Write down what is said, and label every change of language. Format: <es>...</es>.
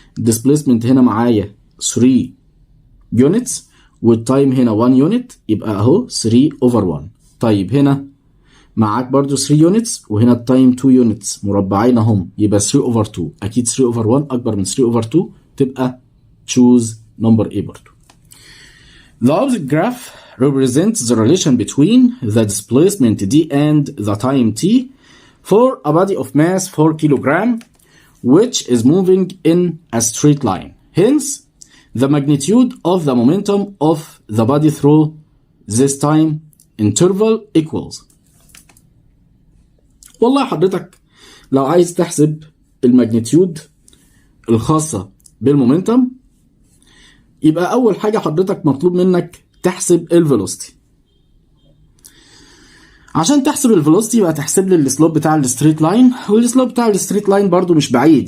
<ar>الديسبيسمنت هنا معايا 3 يونتس والتايم هنا 1 يونت، يبقى اهو 3 اوفر 1. طيب هنا معاك برضو 3 يونتس وهنا التايم 2 يونتس مربعين اهم، يبقى 3 اوفر 2. اكيد 3 اوفر 1 اكبر من 3 اوفر 2، تبقى</ar> <en>choose number A</en> <ar>برضو.</ar> <en>The opposite graph represents the relation between the displacement D and the time T for a body of mass 4 kilogram which is moving in a straight line. Hence, the magnitude of the momentum of the body through this time interval equals.</en> <ar>والله حضرتك لو عايز تحسب الماجنتيود الخاصة بالمومنتم، يبقى أول حاجة حضرتك مطلوب منك تحسب الفيلوسيتي. عشان تحسب الفيلوسيتي يبقى تحسب لي السلوب بتاع الستريت لاين، والسلوب بتاع الستريت لاين برضو مش بعيد.</ar>